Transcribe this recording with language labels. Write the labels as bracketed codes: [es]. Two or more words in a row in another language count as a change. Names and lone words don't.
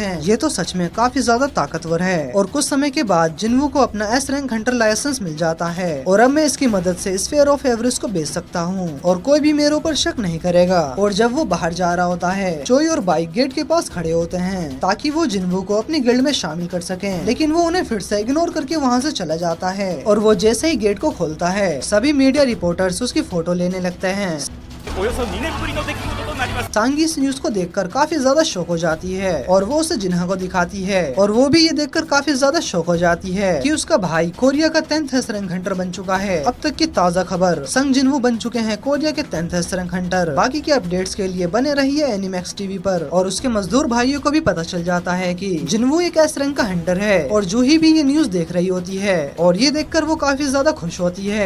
[hi] ये तो सच में काफी ज्यादा ताकतवर है। और कुछ समय के बाद जिन्वू को अपना [en] S rank hunter license [hi] मिल जाता है, और अब मैं इसकी मदद से स्फीयर ऑफ एवरेस्ट को बेच सकता हूँ और कोई भी मेरे ऊपर शक नहीं करेगा। और जब वो बाहर जा रहा होता है, चोई और बाइक गेट के पास खड़े होते हैं ताकि वो जिन्वू को अपनी गिल्ड में शामिल कर सके, लेकिन वो उन्हें फिर से इग्नोर करके वहाँ से चला जाता है। और वो जैसे ही गेट को खोलता है, सभी [en] media reporters [hi] उसकी फोटो लेने लगते हैं। [ja] およそ2年ぶりの出来事となります。 [hi] सांगी इस न्यूज को देखकर काफी ज्यादा शॉक हो जाती है और वो उसे जिन्हा को दिखाती है, और वो भी ये देखकर काफी ज्यादा शॉक हो जाती है कि उसका भाई कोरिया का [en] 10th S rank hunter [hi] बन चुका है। अब तक की ताज़ा खबर, संग जिन्हू बन चुके हैं कोरिया के [en] 10th S rank hunter. [hi] बाकी के अपडेट्स के लिए बने रहिए एनिमैक्स टीवी पर। और उसके मजदूर भाइयों को भी पता चल जाता है कि जिन्हू एक [en] S rank [hi] का हंटर है, और जूही भी ये न्यूज देख रही होती है, और ये देखकर वो काफी ज्यादा खुश होती है।